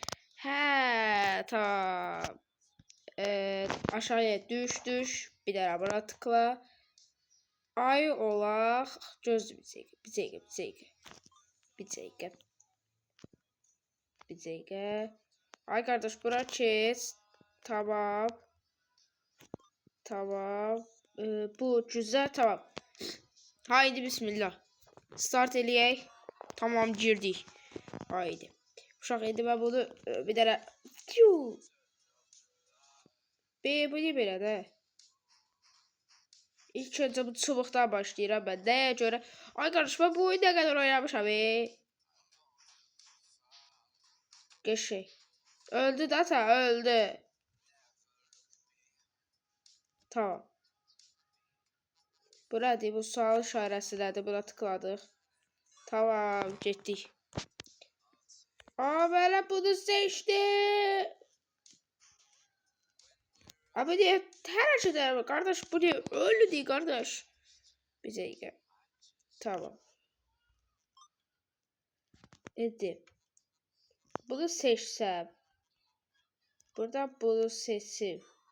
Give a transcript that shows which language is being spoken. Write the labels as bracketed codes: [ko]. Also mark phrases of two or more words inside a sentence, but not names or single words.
[tr] Tamam. Aşağıya düş. [az] Bir dənə bura tıkla. Ay olaq. Gözlü bir dəqiqə. Ay qardaş, bura keç. Tamam. [tr] Bu güzel, tamam. Haydi bismillah. [az] Start eləyək. [tr] Tamam, girdik. Haydi. [az] Uşaq, indi mən bunu bir dənə... Bu ne belə də? İlk öncə bu çubuqdan başlayıram mən. Nəyə görə? Ay qardaş, mən bu oyunu nə qədər oynamışam, Qəşək. Öldü də ta, öldü. Tamam. Buradır, bu sual işarəsidir. Buna tıkladıq. Tamam, getdik. Belə bunu seçdi. [tr] Abi diye her şeyden var kardeş, bu diye öyle değil kardeş. Bir dakika. Tamam. Edip. [az] Bunu seçsem. Burada bunu seçim.